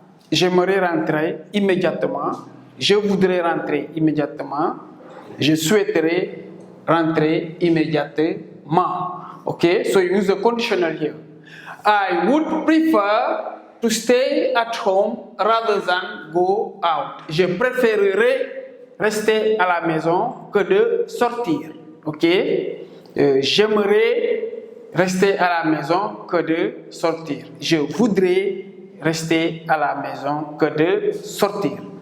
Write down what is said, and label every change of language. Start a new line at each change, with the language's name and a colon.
French: J'aimerais rentrer immédiatement. Je voudrais rentrer immédiatement. Je souhaiterais rentrer immédiatement.
English: Okay, so you use the conditional here. I would prefer to stay at home rather than go out.
French: Je préférerais rester à la maison que de sortir. Ok, j'aimerais rester à la maison que de sortir. Je voudrais rester à la maison que de sortir.